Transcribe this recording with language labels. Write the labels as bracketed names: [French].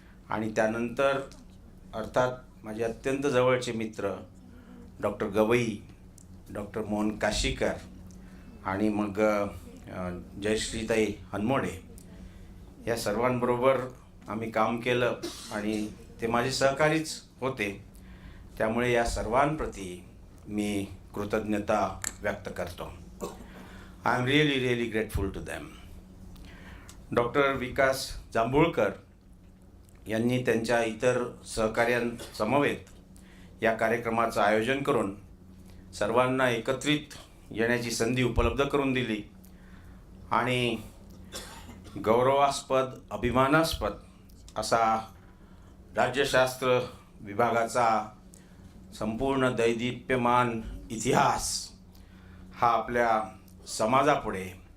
[Marathi] आणि त्यानंतर अर्थात माझे अत्यंत जवळचे मित्र डॉक्टर गवई, डॉक्टर मोहन काशीकर आणि मग जयश्रीताई हनमोडे या सर्वांबरोबर आम्ही काम केलं आणि ते माझे सहकारीच होते. त्यामुळे या सर्वांप्रती मी कृतज्ञता व्यक्त करतो. [English] I am really grateful to them. [Marathi] Doctor विकास जांभूळकर यांनी त्यांच्या इतर सहकार्यांसमवेत या कार्यक्रमाचं आयोजन करून सर्वांना एकत्रित येण्याची संधी उपलब्ध करून दिली. आणि गौरवास्पद, अभिमानास्पद असा राज्यशास्त्र विभागाचा संपूर्ण दैदिप्यमान इतिहास हा आपल्या समाजापुढे